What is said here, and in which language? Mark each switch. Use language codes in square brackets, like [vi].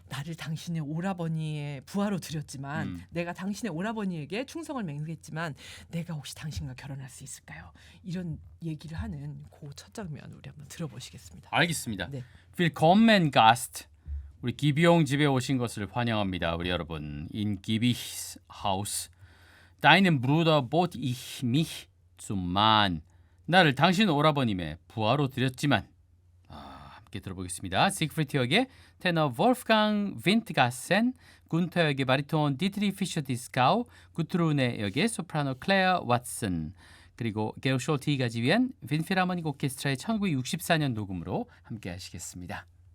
[ko] 나를 당신의 오라버니의 부하로 드렸지만 내가 당신의 오라버니에게 충성을 맹세했지만 내가 혹시 당신과 결혼할 수 있을까요? 이런 얘기를 하는 그 첫 장면 우리 한번 들어보시겠습니다. 알겠습니다. 네. [de] Willkommen Gast. [ko] 우리 기비용 집에 오신 것을 환영합니다. 우리 여러분. [de] In Gibis Haus. Deinen Bruder bot ich mich zum Mann. [ko] 나를 당신 오라버님의 부하로 드렸지만 함께 들어보겠습니다. 시그프리트 역의 테너 wolfgang Windgassen, 군터 역의 바리톤 디트리 피셔 디스카우, 구트루네 역의 소프라노 클레어 왓슨, 그리고 게오 숄티가 지휘한 빈필하모닉 오케스트라의 1964년 녹음으로 함께 하시겠습니다.